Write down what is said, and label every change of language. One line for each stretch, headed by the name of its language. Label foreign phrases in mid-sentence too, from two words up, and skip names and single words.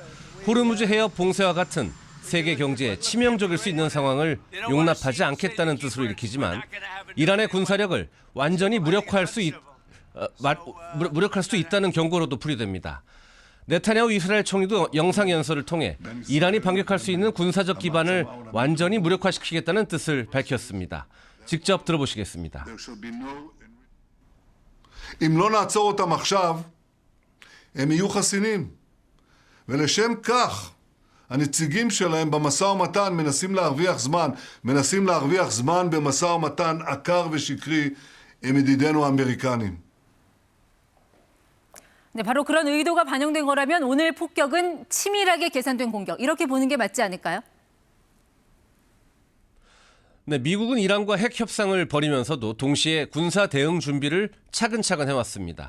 Korean: 호르무즈 해협 봉쇄와 같은 세계 경제에 치명적일 수 있는 상황을 용납하지 않겠다는 뜻으로 읽히지만 이란의 군사력을 완전히 무력화할 수 있다는 경고로도 풀이됩니다. 네타냐후 이스라엘 총리도 영상연설을 통해 이란이 반격할 수 있는 군사적 기반을 완전히 무력화시키겠다는 뜻을 밝혔습니다. 직접 들어보시겠습니다.
Hebrew: אם לא נעצור אותם עכשיו, הם יהיו חסינים. ולשם כך, הנציגים שלהם במשא ומתן מנסים להרוויח זמן במשא ומתן עקר ושקרי עם ידידינו האמריקנים.
Korean: 네, 바로 그런 의도가 반영된 거라면 오늘 폭격은 치밀하게 계산된 공격, 이렇게 보는 게 맞지 않을까요? 네, 미국은 이란과 핵 협상을 벌이면서도 동시에 군사 대응 준비를 차근차근 해왔습니다.